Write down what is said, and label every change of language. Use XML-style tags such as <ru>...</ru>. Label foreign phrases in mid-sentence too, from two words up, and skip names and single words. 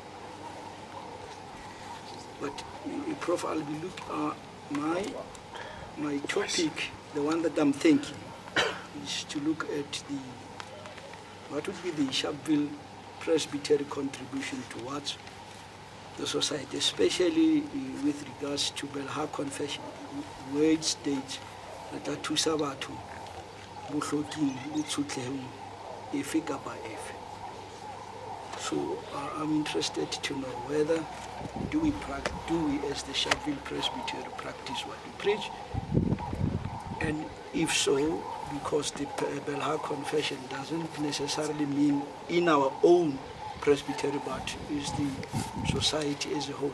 <en>But Prof, I'll be my topic, the one that I'm thinking, is to look at what would be the Sharpeville Presbytery contribution towards the society, especially with regards to Belhar Confession, where it states that</en> <st>thusa batho bohloking le tshotlehong efe kapa efe.</st> <en>So I'm interested to know whether do we as the Sharpeville Presbytery practice what we preach, and if so, because the Belhar Confession doesn't necessarily mean in our own presbytery, but is the society as a whole.</en>